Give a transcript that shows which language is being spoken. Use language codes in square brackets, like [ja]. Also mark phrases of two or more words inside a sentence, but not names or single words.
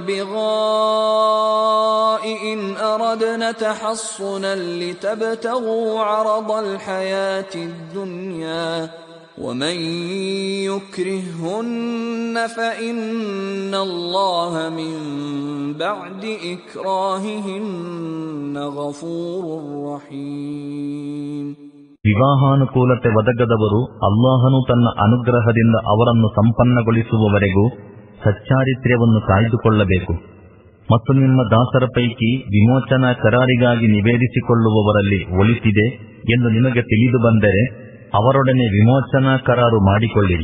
[ar] الْبِغَاءِ إِنْ أَرَدْنَ تَحَصُّنًا لِتَبْتَغُوا عَرَضَ الْحَيَاةِ الدُّنْيَا وَمَنْ يُكْرِههُّنَّ فَإِنَّ اللَّهَ مِنْ بَعْدِ إِكْرَاهِهِنَّ غَفُورٌ رَحِيمٌ. [kn] ವಿವಾಹಾನುಕೂಲತೆ ಒದಗದವರು ಅಲ್ಲಾಹನು ತನ್ನ ಅನುಗ್ರಹದಿಂದ ಅವರನ್ನು ಸಂಪನ್ನಗೊಳಿಸುವವರೆಗೂ ಸಚ್ಚಾರಿತ್ರ್ಯವನ್ನು ಕಾಯ್ದುಕೊಳ್ಳಬೇಕು. ಮತ್ತು ನಿಮ್ಮ ದಾಸರ ಪೈಕಿ ವಿಮೋಚನಾ ಕರಾರಿಗಾಗಿ ನಿವೇದಿಸಿಕೊಳ್ಳುವವರಲ್ಲಿ ಒಳಿತಿದೆ ಎಂದು ನಿಮಗೆ ತಿಳಿದು ಬಂದರೆ ಅವರೊಡನೆ ವಿಮೋಚನಾ ಕರಾರು ಮಾಡಿಕೊಳ್ಳಿರಿ.